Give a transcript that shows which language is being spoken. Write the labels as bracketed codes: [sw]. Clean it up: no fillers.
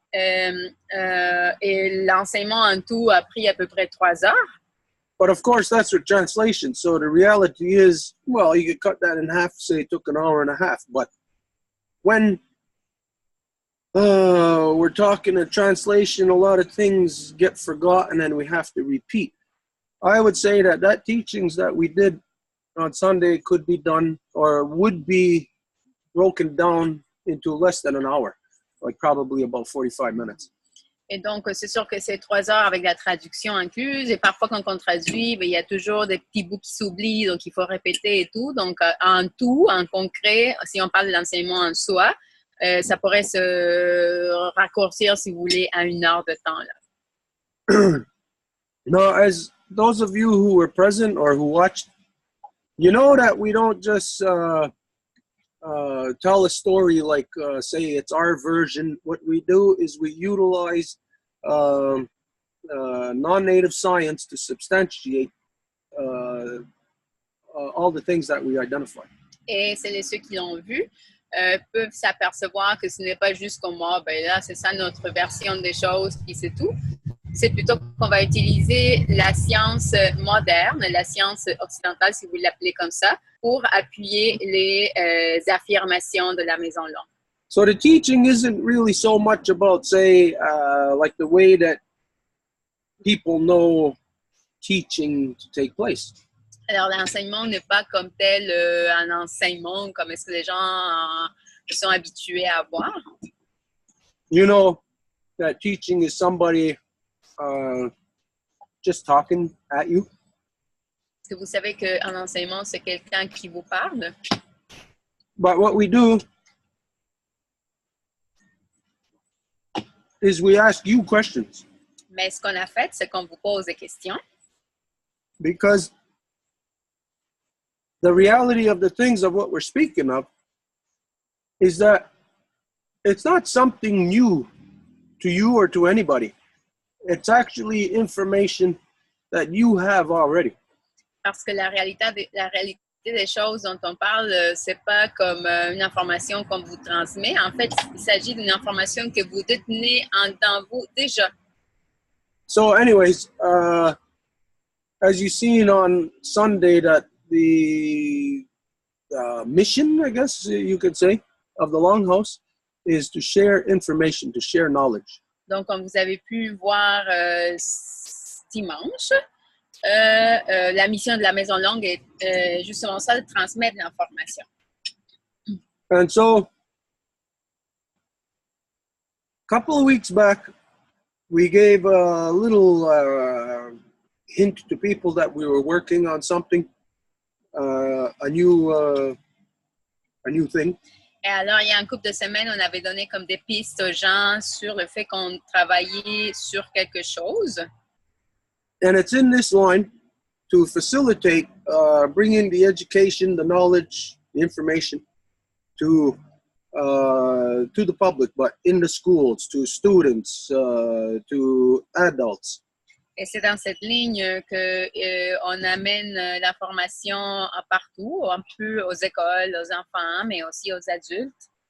[fr] Et l'enseignement en tout a pris à peu près 3 heures. [en] But of course, that's your translation. So the reality is, well, you could cut that in half, say it took an hour and a half. But when we're talking a translation, a lot of things get forgotten and we have to repeat. I would say that teachings that we did on Sunday could be done or would be broken down into less than an hour, like probably about 45 minutes. [fr] Et donc, c'est sûr que c'est 3 heures avec la traduction incluse. Et parfois, quand on traduit, il y a toujours des petits bouts qui s'oublient, donc il faut répéter et tout. Donc, en tout, en concret, si on parle de l'enseignement en soi, ça pourrait se raccourcir, si vous voulez, à 1 heure de temps. Là. [en] Now, as those of you who were present or who watched, you know that we don't just tell a story like, say, it's our version. What we do is we utilize non-native science to substantiate all the things that we identify. [fr] Et ceux qui l'ont vu peuvent s'apercevoir que ce n'est pas juste comme moi, ben là, c'est ça notre version des choses, puis c'est tout. C'est plutôt qu'on va utiliser la science moderne, la science occidentale, si vous l'appelez comme ça, pour appuyer les affirmations de la maison longue. [en] So the teaching isn't really so much about, say, like the way that people know teaching to take place. [fr] Alors, l'enseignement n'est pas comme tel un enseignement, comme est-ce que les gens sont habitués à voir. [en] You know that teaching is somebody just talking at you. [fr] Est-ce que vous savez qu'un enseignement, c'est quelqu'un qui vous parle? [en] But what we do is we ask you questions. [fr] Mais ce qu'on a fait, c'est qu'on vous pose des questions. [en] Because the reality of the things of what we're speaking of is that it's not something new to you or to anybody. It's actually information that you have already. [fr] Parce que la réalité des choses dont on parle, c'est pas comme une information qu'on vous transmet. En fait, il s'agit d'une information que vous détenez dans vous déjà. [en] So anyways, as you've seen on Sunday, that the mission, I guess you could say, of the Longhouse is to share information, to share knowledge. [fr] Donc, comme vous avez pu voir dimanche, la mission de la Maison Longue est justement ça, de transmettre l'information. [en] And so, a couple of weeks back, we gave a little hint to people that we were working on something, a new thing. [fr] Et alors, il y a un couple de semaines, on avait donné comme des pistes aux gens sur le fait qu'on travaillait sur quelque chose. [en] And it's in this line to facilitate bringing the education, the knowledge, the information to the public, but in the schools, to students, to adults. [fr] Et c'est dans cette ligne qu'on amène l'information partout, un peu aux écoles, aux enfants, mais aussi aux adultes.